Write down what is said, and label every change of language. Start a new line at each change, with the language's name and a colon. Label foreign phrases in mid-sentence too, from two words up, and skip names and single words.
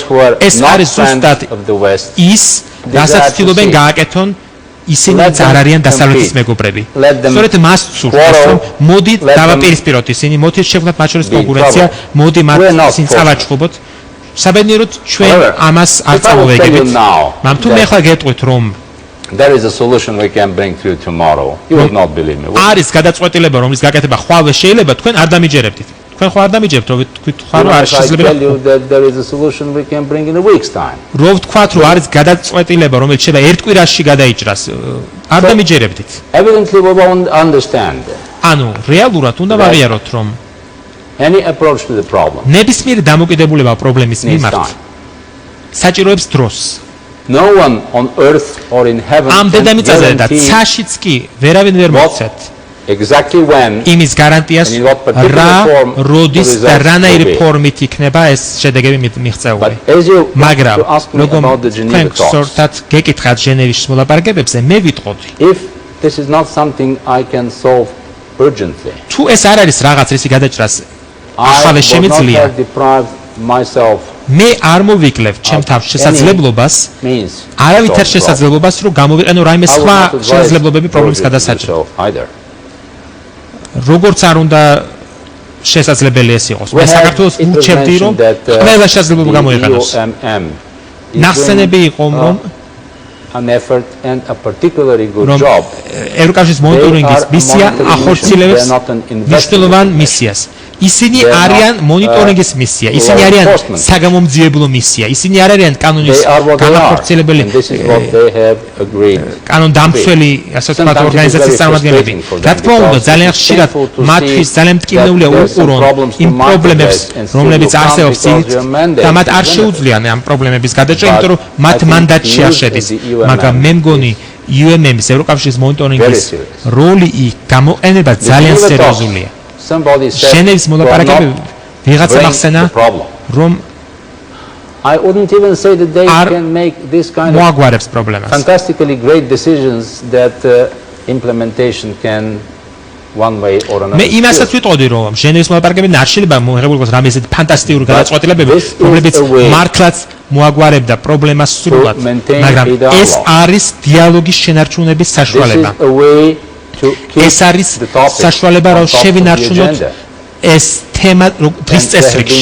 Georgian: ეს არის ზუსტად ის, რასაც ცდილობენ გააკეთონ ისინიც არ არიან დასავლეთის მეგობრები. სწორედ მას სურს, რომ მოდი დავაპირისპიროთ ისინი, მოდი შევქმნათ მათ შორის კონკურენცია, მოდი მათ ისინი წავაჩხუბოთ. საბედნიეროდ ჩვენ ამას არ წამოვეგებით. მაგრამ თუ მე ხა გეტყვით, რომ
English: there is a solution we can bring to you tomorrow. You would not believe me.
Georgian: არის გადაწყვეტილება, რომლის გაკეთება ხვალე შეიძლება, თქვენ არ დამიჯერებდით. თქვენ ხო არ დამიჯერებთ, რომ თქვით ხარ რომ არის შესაძლებელი.
English: Tell you that there is a solution we can bring in a week's time.
Georgian: რომ ვთქვათ, რომ არის გადაწყვეტილება, რომელიც შეიძლება ერთ კვირაში გადაიჭრას, არ დამიჯერებდით.
English: Evidently we won't understand.
Georgian: ანუ რეალურად უნდა ვაღიაროთ, რომ
English: any approach to the problem.
Georgian: ნებისმიერი დამოკიდებულება პრობლემის მიმართ საჭიროებს დროს.
English: No one on earth or in heaven
Georgian: ამ დედამიწაზე და ცაშიც კი ვერავინ ვერ მოიცეთ.
English: Exactly when
Georgian: იმის გარანტიას რა როდის და რანაირი ფორმით იქნება ეს შედეგები მიღწეული. მაგრამ როგორ თქვენ სორტად გეკითხათ ჟენევის მოლაპარაკებებზე, მე ვიტყოდი.
English: If this is not something I can solve urgently.
Georgian: თუ ეს არ არის რაღაც რისი გადაჭრას ახალ შემიძლია. მე არ მოვიკლებ ჩემ თავს შესაძლებლობას, არავითარ შესაძლებლობას, რომ გამოვიყენო რაიმე სხვა შესაძლებლობები პრობლემის გადასაჭრად. როგორც არ უნდა შესაძლებელი ეს იყოს. მე საქართველოს ვურჩევდი, რომ ყველა შესაძლებლობა გამოიყენოს. ნახსენები იყო, რომ
English: an effort and a particularly good job.
Georgian: ევროკავშირის მონიტორინგის მისია ახორციელებს მნიშვნელოვან მისიას. ისინი არიან მონიტორინგის მისია, ისინი არიან საგამომძიებლო მისია, ისინი არ არიან კანონის განახორციელებელი კანონდამცველი, ასე ვთქვათ, ორგანიზაციის წარმომადგენლები. რა თქმა უნდა, ძალიან ხშირად მათთვის ძალიან მტკივნეულია უყურონ იმ პრობლემებს, რომლებიც არსებობს და მათ არ შეუძლიათ ამ პრობლემების გადაჭრა, იმიტომ რომ მათ მანდატში არ შედის. მაგრამ მე მგონი UMM-ის ევროკავშირის მონიტორინგის როლი გამოყენება ძალიან სერიოზულია. ჟენევის მოლაპარაკებები ვიღაცა ახსენა, რომ
English: I wouldn't even say that they can make this kind of fantastically great decisions that implementation can one way or another.
Georgian: მე იმასაც ვიტყოდი, რომ ჟენევის მოლაპარაკებები არ შეიძლება მოღებულ იყოს რამე ისეთი ფანტასტიკური გადაწყვეტილებები, რომლებიც მართლაც მოაგვარებდა პრობლემას სრულად, მაგრამ ეს არის დიალოგის შენარჩუნების საშუალება. ეს არის საშუალება, რომ შევინარჩუნოთ ეს თემა დღის წესრიგში.